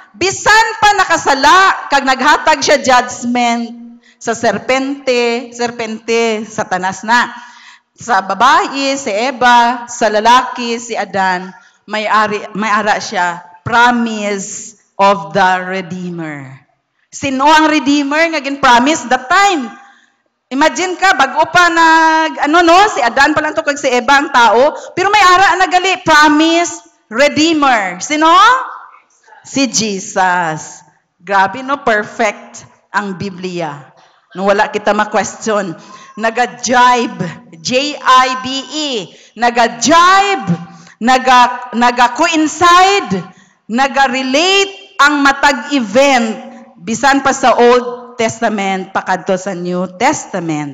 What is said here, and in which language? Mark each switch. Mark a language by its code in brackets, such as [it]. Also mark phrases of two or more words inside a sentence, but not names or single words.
[hil] Bisan pa nakasala, kag naghatag siya judgment, Sa serpente, Satanas na. Sa babae, si Eva, sa lalaki, si Adan, may ara siya, [en] promise of the Redeemer. [hil] Sino ang Redeemer nga gin-promise [en] that time? [hil] Imagine ka, bago pa si Adan pa lang to kag si Eva ang tao, pero may ara na gali, promise, Redeemer. Sino? Si Jesus. Grabe, no? Perfect ang Biblia. No, wala kita ma-question. Naga-jibe, J-I-B-E, naga-jibe, naga-coincide, naga-relate ang matag event, bisan pa sa Old Testament, pakadto sa New Testament.